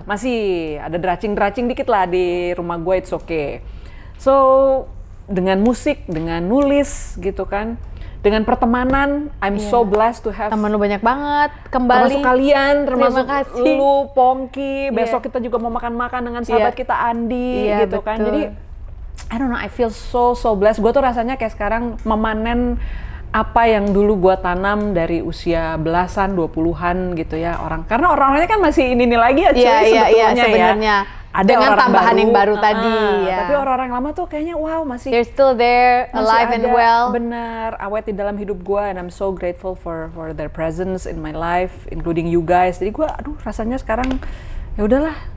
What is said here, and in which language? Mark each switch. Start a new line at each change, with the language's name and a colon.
Indonesian: Masih, ada dracing dikit lah di rumah gue,
English: it's okay.
Indonesian: So, dengan musik, dengan nulis gitu kan, dengan pertemanan,
English: I'm so blessed to have
Indonesian: temen lu banyak banget kembali. Termasuk kalian, termasuk lu, Pongki. Besok kita juga mau makan-makan dengan sahabat kita Andi, gitu kan. Jadi,
English: I don't know, I feel so blessed.
Indonesian: Gue tuh rasanya kayak sekarang memanen apa yang dulu gua tanam dari usia belasan, 20-an gitu ya orang. Karena orang-orangnya kan masih ini lagi ya, cuy, sebetulnya. Ada dengan orang tambahan yang baru tadi. Tapi orang-orang lama tuh kayaknya wow masih.
English: They're still there, alive and well.
Indonesian: Bener, awet di dalam hidup gua,
English: and I'm so grateful for their presence in my life, including you guys.
Indonesian: Jadi gua, rasanya sekarang ya udahlah.